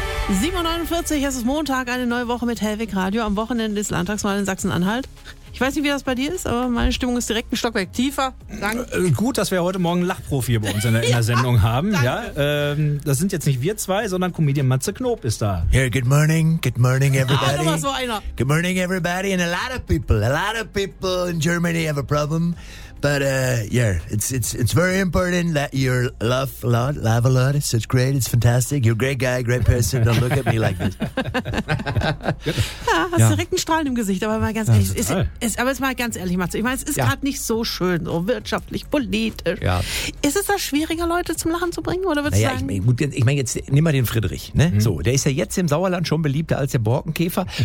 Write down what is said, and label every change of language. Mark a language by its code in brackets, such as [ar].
[de] 7:49, es ist Montag, eine neue Woche mit Hellweg Radio. Am Wochenende ist Landtagswahl in Sachsen-Anhalt. Ich weiß nicht, wie das bei dir ist, aber meine Stimmung ist direkt ein Stockwerk tiefer. Danke. Gut, dass wir heute Morgen einen Lachprofi bei uns in der Sendung haben. Ja, das sind jetzt nicht wir zwei, sondern Comedian Matze Knob ist da. [en] Hey, good morning everybody. [de] Ah, da war so einer. [en] Good morning everybody and a lot of people in Germany have a problem. But yeah, it's very important that you love a lot. It's great. It's fantastic. You're a great guy, great person. Don't look at me like this. [de] Ja, hast ja. Direkt ein Strahlen im Gesicht. Aber mal ganz ehrlich, Matze. Ich meine, es ist gerade nicht so schön, so wirtschaftlich, politisch. Ja. Ist es da schwieriger, Leute zum Lachen zu bringen? Oder würdest du sagen? Ich meine, jetzt nimm mal den Friedrich. Ne? Mhm. So, der ist ja jetzt im Sauerland schon beliebter als der Borkenkäfer.